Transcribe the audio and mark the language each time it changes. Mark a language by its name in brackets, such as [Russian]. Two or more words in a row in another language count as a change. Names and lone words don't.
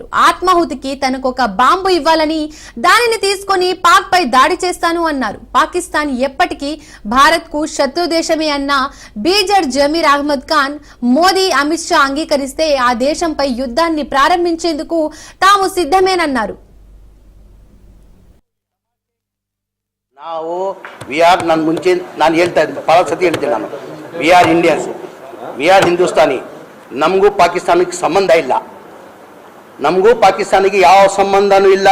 [Telugu] ఆత్మాహుతికి తనకు ఒక బాంబు ఇవ్వాలని, దానిని తీసుకొని పాక్ పై దాడి చేస్తాను అన్నారు. పాకిస్తాన్ ఎప్పటికీ భారత్ కు శత్రు దేశమే అన్న బీజట్ జమీర్ అహ్మద్ ఖాన్ మోదీ, అమిత్ షా అంగీకరిస్తే ఆ దేశంపై యుద్ధాన్ని ప్రారంభించేందుకు తాము సిద్ధమేనన్నారు. [Kannada] ನಾವು ನಾನು ಮುಂಚೆ ನಾನು ಹೇಳ್ತಾ ಇದ್ದೆ, ಬಹಳ ಸತಿ ಹೇಳ್ತೀನಿ ನಾನು, [English] we are Indians, we are Hindustani. [Kannada] ನಮಗೂ ಪಾಕಿಸ್ತಾನಕ್ಕೆ ಸಂಬಂಧ ಇಲ್ಲ, ನಮಗೂ ಪಾಕಿಸ್ತಾನಿಗೆ ಯಾವ ಸಂಬಂಧನೂ ಇಲ್ಲ.